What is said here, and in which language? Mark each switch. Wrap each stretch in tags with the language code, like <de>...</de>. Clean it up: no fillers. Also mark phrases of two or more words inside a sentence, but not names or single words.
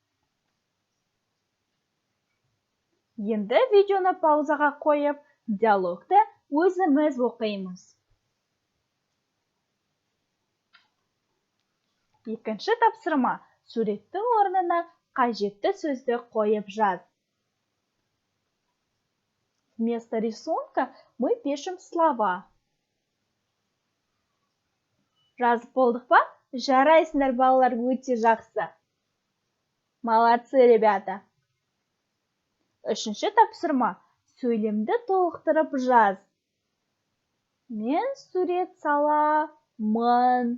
<kk>Енді видеоны паузаға қойып, диалогты өзіміз оқимыз. Екінші тапсырма. Суреттің орнына қажетті сөзді қойып жаз.</kk> <ru>Вместо рисунка мы пишем слова.</ru> <kk>Жазып болдық па? Жарайсыңдар балалар, өте жақсы.</kk> <ru>Молодцы, ребята.</ru> <kk>Үшінші тапсырма. Сөйлемді толықтырып жаз. Мен сурет саламын.</kk>